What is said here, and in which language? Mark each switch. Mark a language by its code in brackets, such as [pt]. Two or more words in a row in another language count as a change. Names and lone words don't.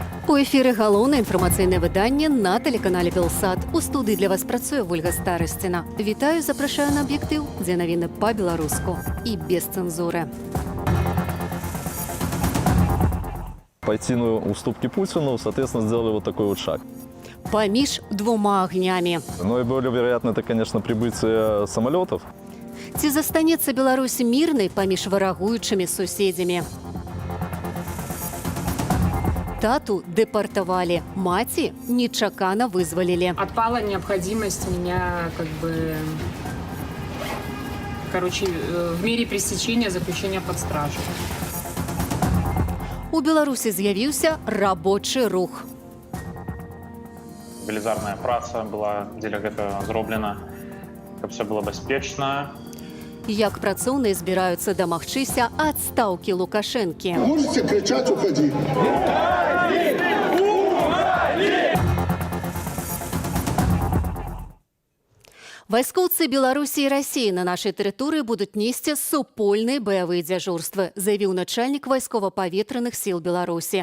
[be] У ефірі галоўнае інфармацыйнае выданне на тэлеканале Белсат. У студыі для вас працуе Ольга Старасціна. Вітаю, запрашаю на аб'ектыў, дзе навіны па-беларуску і без цэнзуры. [ru] Пойти на уступки Путину, соответственно, сделали вот такой вот шаг. [be] Паміж двума агнямі. [ru] Ну и более вероятно, это, конечно, прибытие самолетов. [be] Ці застанецца Беларусь мірнай паміж варагуючымі суседзямі? [ru] Тату депортовали, [be] маці нечакана вызвалілі. [ru] Отпала необходимость меня в мере пресечения заключения под стражу. [be] У Беларусі з'явіўся рабочы рух. Велізарная праца была дзеля гэтага зроблена, каб [ru] все было [be] бяспечна. Як працоўныя збіраюцца дамагчыся адстаўкі Лукашэнкі. [ru] Можете кричать, уходи. [be] Вайскоўцы Беларусі і Расіі на нашай тэрыторыі будуць несці супольныя баявыя дзяжурствы, заявіў начальнік вайскова-паветраных сіл Беларусі.